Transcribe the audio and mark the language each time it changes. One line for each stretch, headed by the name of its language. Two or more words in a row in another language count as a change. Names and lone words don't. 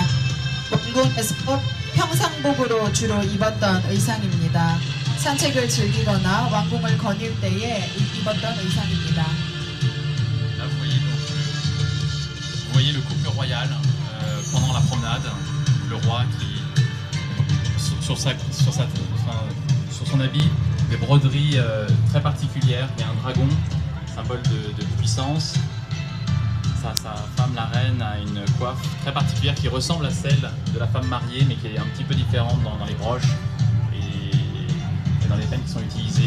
Korean: 왕궁에서 평상복으로 주로 입었던 의상입니다. 산책을 즐기거나 왕궁을 거닐 때에 입었던 의상입니다.
French: Là, vous voyez le couple royal pendant la promenade. Le roi qui, sur son habit, des broderies très particulières. Il y a un dragon, symbole de puissance. Sa femme, la reine, a une coiffe très particulière qui ressemble à celle de la femme mariée, mais qui est un petit peu différente dans les broches et dans les peines qui sont utilisées.